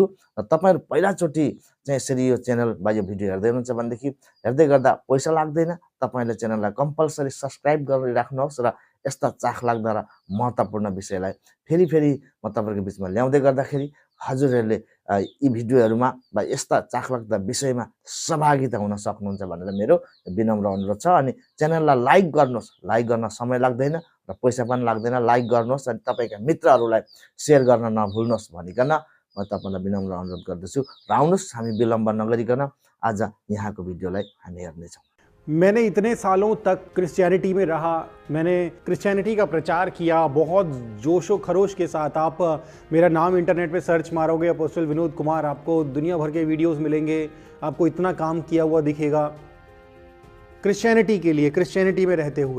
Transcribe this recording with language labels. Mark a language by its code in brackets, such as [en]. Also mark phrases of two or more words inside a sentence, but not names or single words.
[ne] र तपाईँहरू पहिलाचोटि चाहिँ यसरी यो च्यानल वा यो भिडियो हेर्दै हुनुहुन्छ भनेदेखि हेर्दै गर्दा पैसा लाग्दैन, तपाईँले च्यानललाई कम्पलसरी सब्सक्राइब गरिराख्नुहोस् र यस्ता चाखलाग्दा र महत्त्वपूर्ण विषयलाई फेरि म तपाईँहरूको बिचमा ल्याउँदै गर्दाखेरि हजुरहरूले यी भिडियोहरूमा वा यस्ता चाखलाग्दा विषयमा सहभागिता हुन सक्नुहुन्छ भनेर मेरो विनम्र अनुरोध छ। अनि च्यानललाई लाइक गर्नुहोस्, लाइक गर्न समय लाग्दैन र पैसा पनि लाग्दैन, लाइक गर्नुहोस् अनि तपाईँका मित्रहरूलाई सेयर गर्न नभुल्नुहोस् भनिकन म तपाईँलाई विनम्र अनुरोध गर्दछु। र आउनुहोस् हामी विलम्ब नगरिकन आज यहाँको भिडियोलाई हामी हेर्नेछौँ। [hi] मैंने इतने सालों तक क्रिश्चियनिटी में रहा, मैंने क्रिश्चियनिटी का प्रचार किया बहुत जोशो खरोश के साथ। आप मेरा नाम इंटरनेट पे सर्च मारोगे अपोस्टल विनोद कुमार, आपको दुनिया भर के वीडियोस मिलेंगे, आपको इतना काम किया हुआ दिखेगा क्रिश्चियनिटी के लिए, क्रिश्चियनिटी में रहते हुए।